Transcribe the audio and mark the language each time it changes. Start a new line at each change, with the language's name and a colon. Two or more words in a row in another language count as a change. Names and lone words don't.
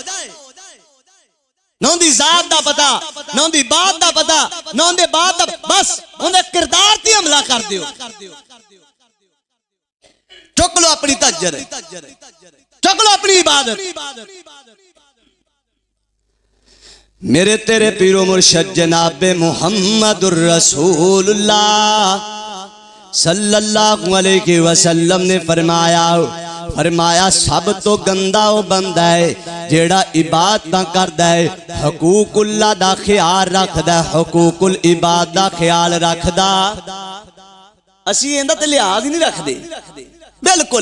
Punjabi: نہ اُن کی ذات دا پتا، نہ اُن کی بات دا پتا، نہ اُن کے بات دا، بس اُن کے کردار تے حملہ کر دیو. چک لو اپنی تجر، چک لو اپنی عبادت. میرے تیرے پیر و مرشد جنابِ محمد رسول اللہ
Arabic: صلى الله عليه وسلم
Punjabi: نے فرمایا سب توں گندا او بندہ ہے جیہڑا عبادتاں کردا ہے، حقوق اللہ دا خیال رکھدا، حقوق العباد دا خیال رکھدا. اسیں ایہدا تے لحاظ ہی نہیں رکھدے بالکل.